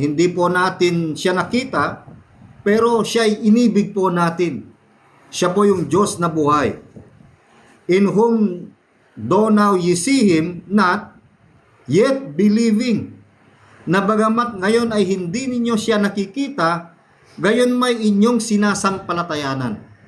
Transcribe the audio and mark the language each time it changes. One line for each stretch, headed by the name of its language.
Filipino: Hindi po natin siya nakita, pero siya ay inibig po natin. Siya po yung Diyos na buhay.
English: In whom, though now ye see Him not, yet believing.
Filipino: Na bagamat ngayon ay hindi ninyo siya nakikita, gayon may inyong sinasampalatayanan.